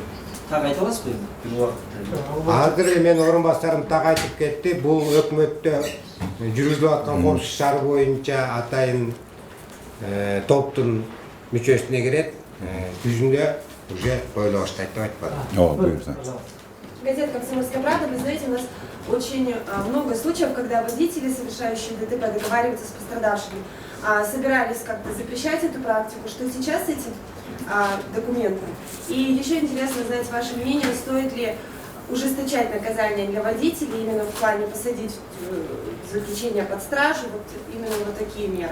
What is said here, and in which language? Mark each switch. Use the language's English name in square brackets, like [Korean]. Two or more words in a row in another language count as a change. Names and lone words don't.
[Kyrgyz] Так айта аласызбы бир убакытта? Азыр мен орун басарым так айтып кетти. Бул өкмөттө жүргүзүлүп аткан коопсуз шаар боюнча атайын топтун мүчөсүнө кирет. Жүзүндө уже коюла баштайт деп айтпады. [Russian] Газета «Комсомольская правда», вы знаете, у нас очень много случаев, когда водители, совершающие ДТП, договариваются с пострадавшими. собирались как-то запрещать эту практику. Что сейчас с этим документом? И еще интересно знать ваше мнение, стоит ли ужесточать наказание для водителей, именно в плане посадить в заключение под стражу, вот именно вот такие меры.